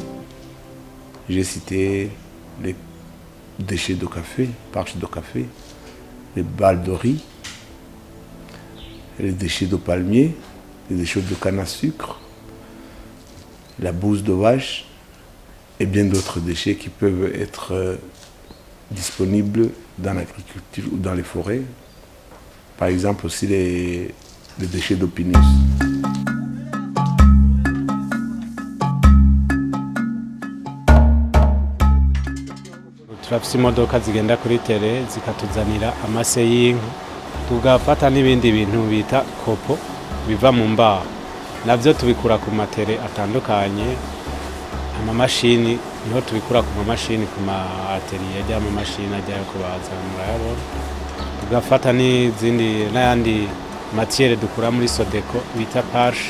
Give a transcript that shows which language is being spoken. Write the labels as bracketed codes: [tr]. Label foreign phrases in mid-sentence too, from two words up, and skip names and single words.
[fr] J'ai cité les déchets de café, parches de café, les balles de riz, les déchets de palmier, les déchets de canne à sucre, la bouse de vache et bien d'autres déchets qui peuvent être disponibles dans l'agriculture ou dans les forêts. Par exemple aussi les déchets d'opinus. [rn] Turafise imodoka zigenda kuri tere zikatuzanira amase y'inka tugafata n'ibindi bintu bita kopo biva mu mbaho navyo tubikura ku matere atandukanye amamashini niho tubikura ku mamashini ku atelier y'amamashini ajya kubaza murayabona tugafata n'ayandi matière dukura muri Sodeko bita parshe.